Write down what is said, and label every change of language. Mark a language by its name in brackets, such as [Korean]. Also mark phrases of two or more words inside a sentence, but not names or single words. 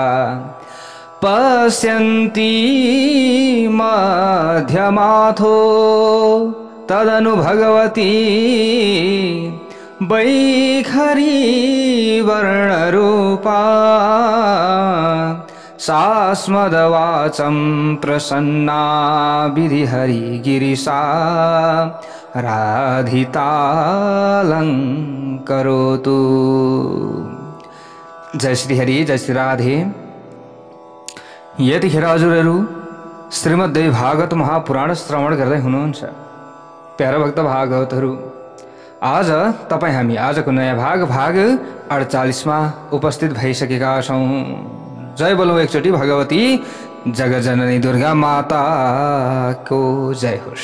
[Sanskrit] पश्यन्ति मध्यमाथो तदनु भगवती वैखरी वर्णरूपा सास्मदवाचं प्रसन्ना विधिहरिगिरिशा राधितालंकरोतु। [Nepali] जय श्री हरि, जय श्री राधे। यतिखेर हजुरहरू श्रीमद्देवी भागवत महापुराण श्रवण गर्दै हुनुहुन्छ। प्यारा भक्त भागवतहरू, आज तपाईं हामी आजको नयाँ भाग 48 मा उपस्थित भइसकेका छौं। जय बोलौं एकचोटि भगवती जगज्जननी दुर्गा माताको जय होस्।